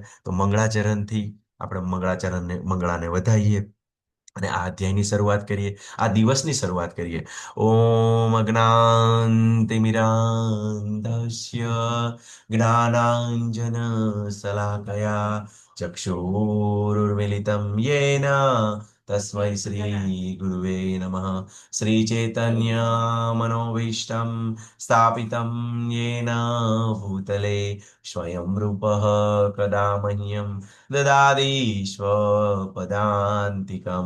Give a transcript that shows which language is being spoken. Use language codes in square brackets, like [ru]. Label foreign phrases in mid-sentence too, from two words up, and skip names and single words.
[gu] તો મંગળાચરણથી આપણે મંગળાને વધાવીએ અને આ અધ્યાયની શરૂઆત કરીએ, આ દિવસની શરૂઆત કરીએ। [sa] ઓમ અજ્ઞાનતિમિરાન્ધસ્ય જ્ઞાનાંજન શલાકયા ચક્ષુરુન્મિલિतं येन तस्मै श्री गुरुवे नमः। श्रीचैतन्य मनोभीष्टं स्थापितं येन भूतले स्वयं रूपः कदा मह्यं ददाति स्वपदान्तिकम्।